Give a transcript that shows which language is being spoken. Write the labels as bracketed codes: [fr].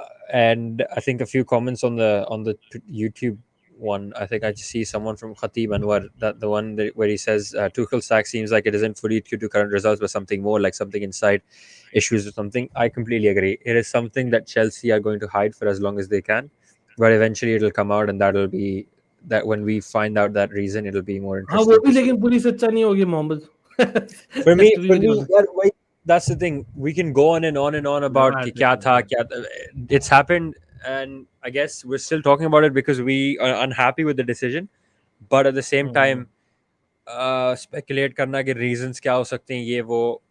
[en] And I think a few comments on the YouTube one, I think I just see someone from Khatib Anwar, that the one where he says Tuchel's sack seems like it isn't fully due to current results, but something more, like something inside issues or something. I completely agree. It is something that Chelsea are going to hide for as long as they can, but eventually it'll come out, and that'll be that when we find out that reason, it'll be more [hi] हाँ [en] interesting. [hi] वो भी लेकिन पूरी सच्चा नहीं होगी Mohammad. [en] For me, that's the thing. We can go on and on and on about [hi] कि क्या था, [en] it's happened, and I guess we're still talking about it because we are unhappy with the decision, but at the same time, speculate [hi] करना कि reasons क्या हो सकते हैं ये वो.